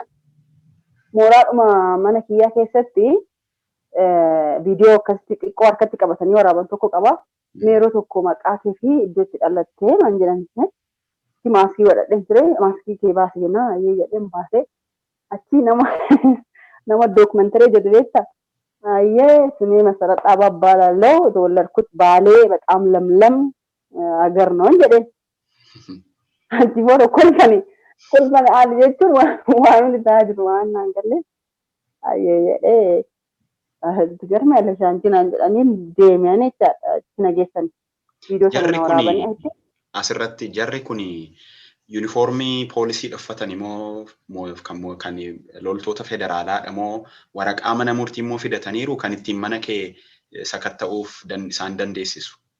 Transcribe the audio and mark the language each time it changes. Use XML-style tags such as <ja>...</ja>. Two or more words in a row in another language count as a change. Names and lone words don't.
<om>Mooraadhuma mana kiyyaa keessatti viidiyoo akkasitti xiqqoo harkatti qabatanii waraaban tokko qaba. Yeroo tokko maqaa kee fi iddoo itti dhalattee man jedhan maaskii godhadheen ture maaskii kee baase jennaan ayyee jedheen baase achi nama dookumentaree jedhu beektaa? Ayyee sumee masarat dhaabaa baalaloo</om> <am>የተወለድኩት ባሌ በጣም ለምለም አገር ነው</am> <om>jedheen. Achi booda kolfani aal jechuun waan inni ta'aa jiru waan naan galle ayyee jedhee garma yaala shaantii naan jedhanii deemanii jechaadha achi nageessan viidiyoo sana na waraabanii achi. Asirratti jarri kun yuunifoormii poolisii uffatanii moo kan loltoota federaalaadha moo waraqaa mana murtii immoo fidataniiru kan ittiin mana kee sakatta'uuf isaan dandeessisu?</om>